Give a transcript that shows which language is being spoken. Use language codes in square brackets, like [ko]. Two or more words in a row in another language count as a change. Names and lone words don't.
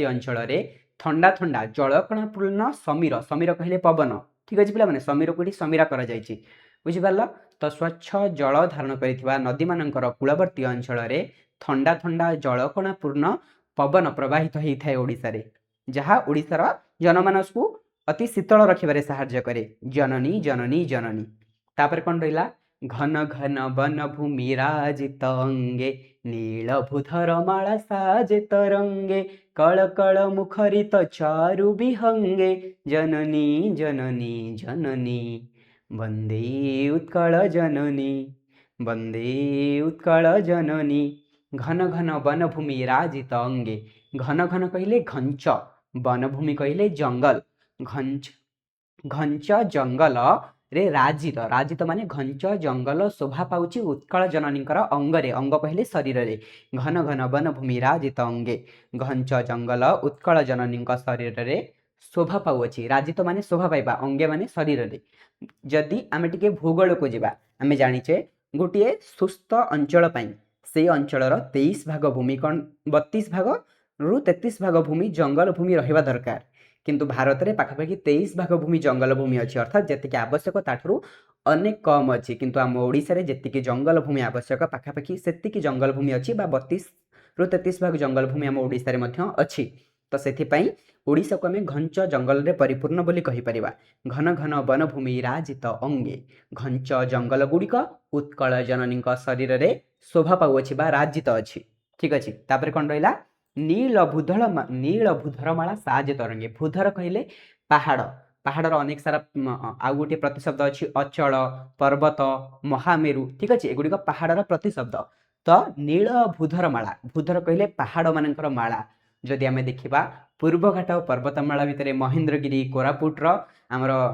[or] ଅଞ୍ଚଳ ରେ ଥଣ୍ଡା ଥଣ୍ଡା ଜଳକଣାପୂର୍ଣ୍ଣ ସମୀର ସମୀର କହିଲେ ପବନ ଠିକ ଅଛି ପିଲା ମାନେ ସମୀର କେଉଁଠି ସମୀରା କରା ଯାଉଛି ବୁଝି ପାରିଲ ତ ସ୍ୱଚ୍ଛ ଜଳ ଧାରଣ କରିଥିବା ନଦୀ ମାନଙ୍କର କୂଳବର୍ତ୍ତୀ ଅଞ୍ଚଳ ରେ ଥଣ୍ଡା ଥଣ୍ଡା ଜଳକଣାପୂର୍ଣ୍ଣ ପବନ ପ୍ରବାହିତ ହୋଇଥାଏ ଓଡ଼ିଶା ରେ ଯାହା ଓଡ଼ିଶାର ଜନମାନସକୁ ଅତି ଶୀତଳ ରଖିବାରେ ସାହାଯ୍ୟ କରେ ଜନନୀ ଜନନୀ ଜନନୀ ତା'ପର କ'ଣ ରହିଲା ଘନ ଘନ ବନ ଭୂମି ରାଜିତ ଅଙ୍ଗେ ନୀଳଭୂଧର ମାଳା ସାଜେ ତରଙ୍ଗେ କଳ କଳ ମୁଖରିତ ଚାରୁ ବିହଙ୍ଗେ ଜନନୀ ଜନନୀ ଜନନୀ ବନ୍ଦେ ଉତ୍କଳ ଜନନୀ ବନ୍ଦେ ଉତ୍କଳ ଜନନୀ ଘନ ଘନ ବନଭୂମି ରାଜିତ ଅଙ୍ଗେ ଘନ ଘନ କହିଲେ ଘଞ୍ଚ ବନଭୂମି କହିଲେ ଜଙ୍ଗଲ ଘଞ୍ଚ ଘଞ୍ଚ ଜଙ୍ଗଲ ରେ ରାଜିତ ରାଜିତ ମାନେ ଘଞ୍ଚ ଜଙ୍ଗଲ ଶୋଭା ପାଉଛି ଉତ୍କଳ ଜନନୀଙ୍କର ଅଙ୍ଗରେ ଅଙ୍ଗ କହିଲେ ଶରୀର ରେ ଘନ ଘନ ବନଭୂମି ରାଜିତ ଅଙ୍ଗେ ଘଞ୍ଚ ଜଙ୍ଗଲ ଉତ୍କଳ ଜନନୀଙ୍କ ଶରୀର ରେ ଶୋଭା ପାଉଛି ରାଜିତ ମାନେ ଶୋଭା ପାଇବା ଅଙ୍ଗେ ମାନେ ଶରୀର ରେ ଯଦି ଆମେ ଟିକେ ଭୂଗୋଳ କୁ ଯିବା ଆମେ ଜାଣିଛେ ଗୋଟିଏ ସୁସ୍ଥ ଅଞ୍ଚଳ ପାଇଁ ସେ ଅଞ୍ଚଳର 23 ଭାଗ ଭୂମି କ'ଣ 32 ଭାଗ ରୁ 33 ଭାଗ ଭୂମି ଜଙ୍ଗଲ ଭୂମି ରହିବା ଦରକାର କିନ୍ତୁ ଭାରତ ରେ ପାଖାପାଖି 23 ଭାଗ ଭୂମି ଜଙ୍ଗଲ ଭୂମି ଅଛି ଅର୍ଥାତ ଯେତିକି ଆବଶ୍ୟକ ତାଠାରୁ ଅନେକ କମ୍ ଅଛି କିନ୍ତୁ ଆମ ଓଡ଼ିଶା ରେ ଯେତିକି ଜଙ୍ଗଲ ଭୂମି ଆବଶ୍ୟକ ପାଖାପାଖି ସେତିକି ଜଙ୍ଗଲ ଭୂମି ଅଛି ବା 32 ରୁ 33 ଭାଗ ଜଙ୍ଗଲ ଭୂମି ଆମ ଓଡ଼ିଶା ରେ ମଧ୍ୟ ଅଛି ତ ସେଥି ପାଇଁ ଓଡ଼ିଶାକୁ ଆମେ ଘଞ୍ଚ ଜଙ୍ଗଲ ରେ ପରିପୂର୍ଣ୍ଣ ବୋଲି କହି ପାରିବା ଘନ ଘନ ବନ ଭୂମି ରାଜିତ ଅଙ୍ଗେ ଘଞ୍ଚ ଜଙ୍ଗଲ ଗୁଡ଼ିକ ଉତ୍କଳ ଜନନୀଙ୍କ ଶରୀର ରେ ଶୋଭା ପାଉଛି ବା ରାଜିତ ଅଛି ଠିକ ଅଛି ତା'ପର କ'ଣ ରହିଲା ନୀଳଭୂଧର ମାଳା ସାଜେ ତରଙ୍ଗେ ଭୂଧର କହିଲେ ପାହାଡ଼ ପାହାଡ଼ର ଅନେକ ସାରା ଆଉ ଗୋଟେ ପ୍ରତିଶବ୍ଦ ଅଛି ଅଚଳ ପର୍ବତ ମହାମେରୁ ଠିକ ଅଛି ଏଗୁଡ଼ି ପାହାଡ଼ର ପ୍ରତିଶବ୍ଦ ତ ନୀଳଭୂଧର ମାଳା ଭୂଧର କହିଲେ ପାହାଡ଼ ମାନଙ୍କର ମାଳା ଯଦି ଆମେ ଦେଖିବା ପୂର୍ବଘାଟ ପର୍ବତମାଳା ଭିତର ମହେନ୍ଦ୍ରଗିରି କୋରାପୁଟର ଆମର